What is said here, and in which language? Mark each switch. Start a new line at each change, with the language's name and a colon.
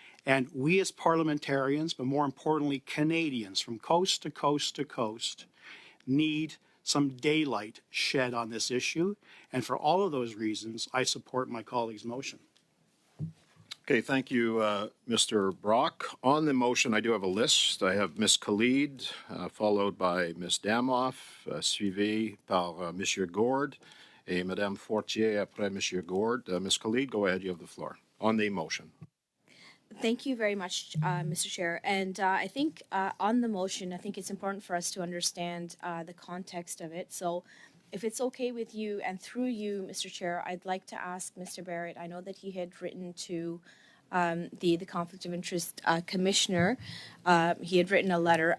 English: And we as parliamentarians, but more importantly, Canadians from coast to coast to coast, need some daylight shed on this issue. And for all of those reasons, I support my colleague's motion. Okay, thank you, Mr. Brock. On the motion, I do have a list. I have Ms. Khalid, followed by Ms.
French: Damoff, suivi par Monsieur Gourde, et Madame Fortier après Monsieur Gourde.
English: Ms. Khalid, go ahead, you have the floor. On the motion. Thank you very much, Mr. Chair. And I think on the motion, I think it's important for us to understand the context of it. So if it's okay with you and through you, Mr. Chair, I'd like to ask Mr. Barrett, I know that he had written to the Conflict of Interest Commissioner. He had written a letter.